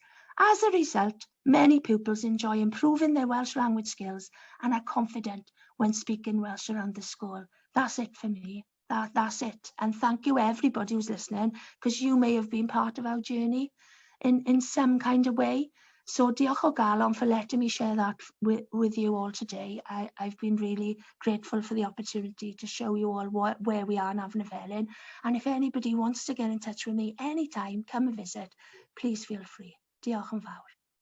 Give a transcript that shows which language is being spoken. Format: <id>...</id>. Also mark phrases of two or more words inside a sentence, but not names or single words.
<en>As a result, many pupils enjoy improving their Welsh language skills and are confident when speaking Welsh around the school. That's it for me. That's it. And thank you everybody who's listening, because you may have been part of our journey in some kind of way. So</en> <cy>diolch o galon</cy> <en>for letting me share that with you all today. I've been really grateful for the opportunity to show you all where we are in Afnyfelin. And if anybody wants to get in touch with me anytime, come and visit, please feel free.</en> <cy>Diolch yn fawr.</cy>